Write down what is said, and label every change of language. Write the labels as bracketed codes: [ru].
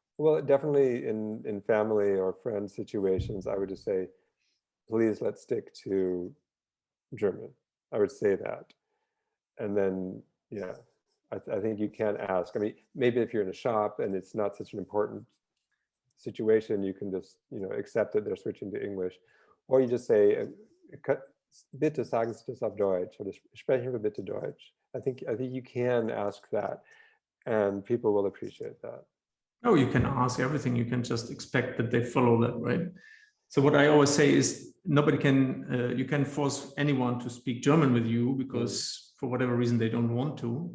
[en] Well, definitely in family or friend situations, I would just say, please let's stick to German. I would say that. And then, yeah, I think you can ask. I mean, maybe if you're in a shop and it's not such an important situation, you can just, accept that they're switching to English. Or you just say, [de] bitte sagen Sie das auf Deutsch, oder sprechen wir bitte Deutsch. [en] I think you can ask that, and people will appreciate that. Oh, you can ask everything. You can just expect that they follow that, right? So what I always say is you can force anyone to speak German with you because for whatever reason they don't want to.